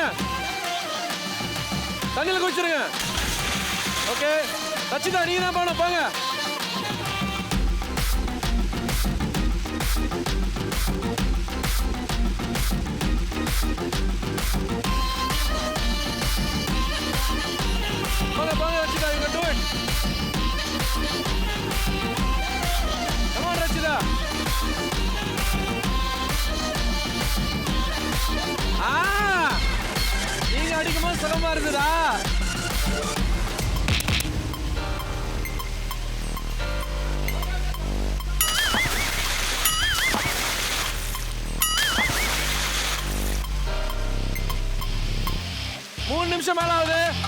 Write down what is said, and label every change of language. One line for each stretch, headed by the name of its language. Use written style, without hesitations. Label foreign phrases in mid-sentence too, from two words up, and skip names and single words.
Tamil: தண்ணியில குதிச்சிருங்க. ஓகே ரச்சிதா நீங்க தான் போகணும், போங்க. போங்க போங்க ரச்சிதா,
English: you can do it. Come on ரச்சிதா.
Tamil: நீங்க அடிக்கும்போது சுலமா இருக்குதா? மூணு நிமிஷம் மேல ஆகுது.